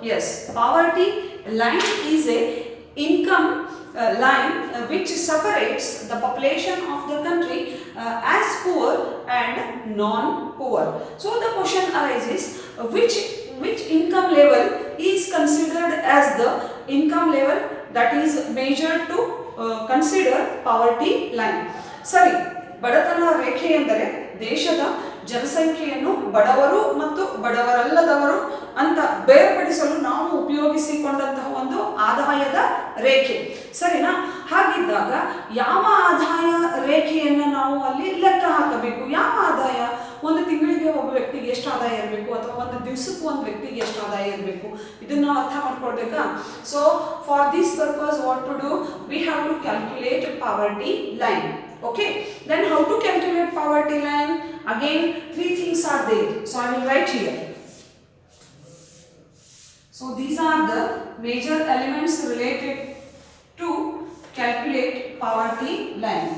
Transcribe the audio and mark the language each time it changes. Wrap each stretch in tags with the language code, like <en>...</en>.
<en>Yes, poverty line is a income line which separates the population of the country as poor and non-poor. So the question arises, which income level is considered as the income level that is measured to consider poverty line.</en> <kn>ಸರಿ, ಬಡತನ ರೇಖೆ ಎಂದರೆ ದೇಶದ ಜನಸಂಖ್ಯೆಯನ್ನು ಬಡವರು ಮತ್ತು ಬಡವರಲ್ಲದವರು ಅಂತ ಬೇರ್ಪಡಿಸಲು ನಾವು ಉಪಯೋಗಿಸಿಕೊಂಡಂತಹ ಒಂದು ಆದಾಯದ ರೇಖೆ. ಸರಿನಾ? ಹಾಗಿದ್ದಾಗ ಯಾವ ಆದಾಯ ರೇಖೆಯನ್ನು ನಾವು ಅಲ್ಲಿ ಲೆಕ್ಕ ಹಾಕಬೇಕು? ಯಾವ ಆದಾಯ? ಒಂದು ತಿಂಗಳಿಗೆ ಒಬ್ಬ ವ್ಯಕ್ತಿಗೆ ಎಷ್ಟು ಆದಾಯ ಇರಬೇಕು, ಅಥವಾ ಒಂದು ದಿವಸಕ್ಕೂ ಒಂದು ವ್ಯಕ್ತಿಗೆ ಎಷ್ಟು ಆದಾಯ ಇರಬೇಕು, ಇದನ್ನು ನಾವು ಅರ್ಥ ಮಾಡ್ಕೊಳ್ಬೇಕಾ?</kn> <en>So for this purpose what to do, we have to calculate poverty line. Okay, then how to calculate poverty line? Again, three things are there, so I will write here. So these are the major elements related to calculate poverty line.</en>